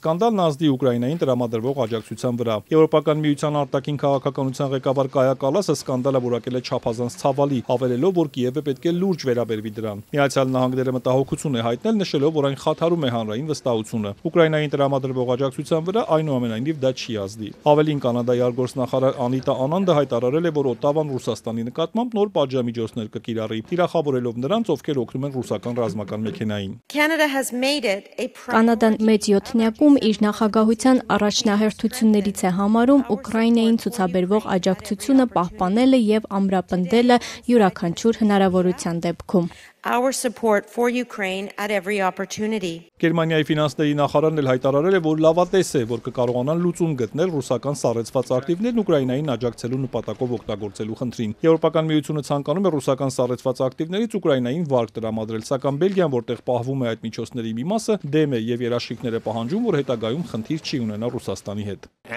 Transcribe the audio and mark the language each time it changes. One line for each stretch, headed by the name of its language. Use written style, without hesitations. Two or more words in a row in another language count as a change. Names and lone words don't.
Armenian: սկանդալն ազդի Ուկրաինային տրամադրվող աջակցության վրա։ Եվրոպական միության արտաքին քաղաքականության ղեկավար Կայա Կալասը սկանդալը որակել է չափազանց ցավալի, հավելելով, որ Կիևը պետք է լուրջ վերաբերվի դրան։ Միացյալ Նահանգները մտահոգություն է հայտնել, նշելով, որ այն խաթարում է հանրային վստահությունը։ Ուկրաինային տրամադրվող աջակցության վրա այնուամենայնիվ դա չի ազդի։ Ավելին, Կանադայի արտգործնախարար Անիտա Անանդը հայտարարել է, որ Օտավան Ռուսաստանի նկատմամբ նոր պատժամիջոցներ կկիրառի, թիրախավորելով նրանց, ովքեր օգնում են ռուսական ռազմական մեքենային։ Կանադան մեծ յոթնյակում իր նախագահության առաջնահերթություններից է համարում Ուկրաինային ցուցաբերվող աջակցությունը պահպանելը եւ ամրապնդելը յուրաքանչյուր հնարավորության դեպքում։
English: Our support for Ukraine at every opportunity.
Armenian: Գերմանիայի ֆինանսների նախարարն էլ հայտարարել է, որ լավատես է, որ կկարողանան լուծում գտնել ռուսական սառեցված ակտիվներն Ուկրաինային աջակցելու նպատակով օգտագործելու խնդրին։ Եվրոպական միությունը ցանկանում է ռուսական սառեցված ակտիվներից Ուկրաինային վարկ տրամադրել, սակայն Բելգիան, որտեղ պահվում է այդ միջոցների մի մասը, դեմ է եւ երաշխիքներ է պահանջում, որ հետագայում խնդիր չի ունենա Ռուսաստանի հետ։